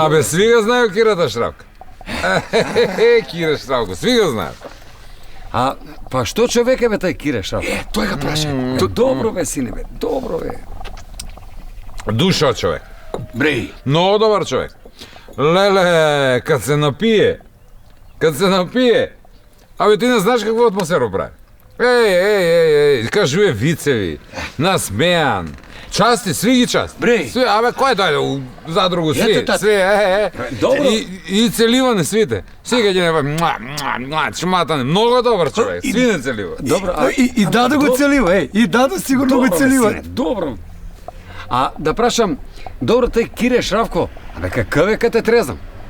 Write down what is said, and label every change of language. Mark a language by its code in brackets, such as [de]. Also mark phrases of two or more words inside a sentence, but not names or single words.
[mk] Абе, сви га знаеу Кирата Шравка. Кире Шравко, сви га знаеу. Па што човек е бе тај Кире Шравка? тој га праша. Добро бе, сине бе, добро бе. Душа човек. Бреј, Много добар човек. Леле, [sr] kad se napije, [mk] абе ти не знаеш каква атмосфера прави. Ей, кажуе вицеви, насмеян, части, сви ги части. Бреј. Сви, абе, кој дојде у задругу, сви, Ете, тате. сви, Добро. И целиване свите. Сви ги не чматане, много добар човек, сви не целива. Добро, и дадо го целива, и дадо сигурно го целива. Добро. Да прашам, добро тај Кире Шравко, абе какъв е кад те трезнам?